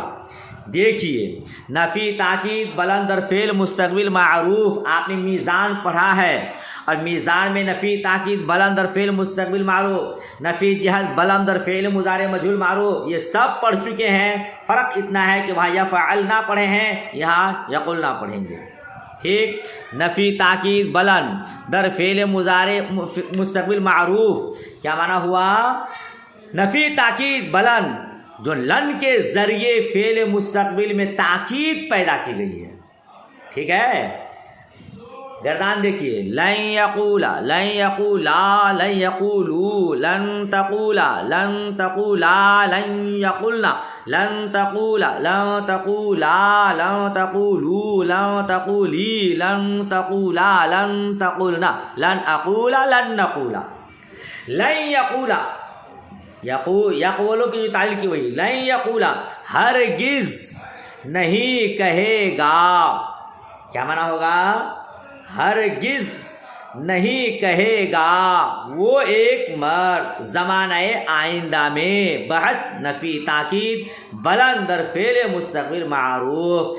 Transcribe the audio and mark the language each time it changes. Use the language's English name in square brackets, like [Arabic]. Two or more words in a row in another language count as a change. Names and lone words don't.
[Urdu] دیکھیے، نفی تاکید بلند اور فعل مستقبل معروف، آپ نے میزان پڑھا ہے، اور میزان میں نفی تاکید بلند اور فعل مستقبل معروف، نفی جہت بلند اور فعل مضارع مجہول معروف، یہ سب پڑھ چکے ہیں۔ فرق اتنا ہے کہ وہاں یفعلنا پڑھے ہیں، یہاں یقولنا پڑھیں گے، ٹھیک۔ [Persian] نفی تاکید بلند در فعل مضارع مستقبل معروف، [Urdu] کیا معنی ہوا؟ نفی تاکید بلند جو لن کے ذریعے فعل مستقبل میں تاکید پیدا کی گئی ہے، ٹھیک ہے۔ گردان دیکھیے، [Arabic] لن یقولا، لن یقولا، لن یقولو، لن تقولا، لن تقولا، لن یقولنا، لن تقولا، لن تقولا، لن تقولو، لن تقولی، لن تقولا، لن تقولنا، لن اقولا، لن نقولا۔ لن یقولا، [Urdu] یقولو کی جو تعلیل کی ہوئی، [Arabic] لن یقولا [Urdu] ہرگز نہیں کہے گا، کیا معنی ہوگا؟ ہرگز نہیں کہے گا وہ ایک مرد زمانہ آئندہ میں، بحث نفی تاکید بلند اور فعل مستقبل معروف۔